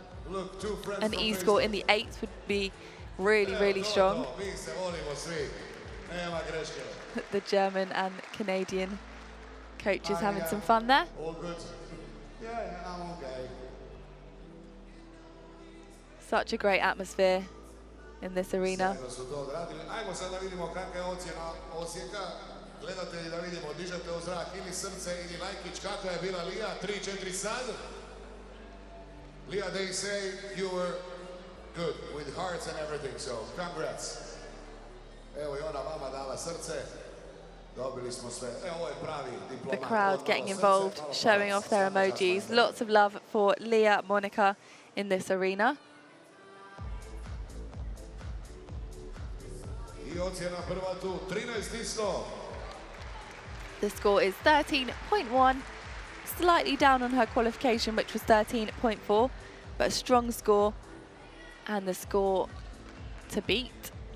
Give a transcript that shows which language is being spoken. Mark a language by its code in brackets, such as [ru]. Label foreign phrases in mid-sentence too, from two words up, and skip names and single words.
[en] An E score in the 8s would be really, really strong. The German and Canadian coaches having some fun there. All good. Yeah, I'm okay. Such a great atmosphere in this arena. [hr] Ajmo sad da vidimo kakva je ocjena Osijeka. Gledatelji da vidimo, dižete u zrak ili srce ili lajkić, kakva je bila Leah, 3-4 sad. [en] Leah, they say you were good with hearts and everything, so congrats. [hr] Evo i ona vama dala srce. Dobili smo sve. Ovo je pravi diplomat. [en] The crowd getting involved, showing off their emojis. Lots of love for Leah Monica in this arena. [hr] I ocjena prva tu, 13 isto. [en] The score is 13.1, slightly down on her qualification, which was 13.4, but a strong score and the score to beat.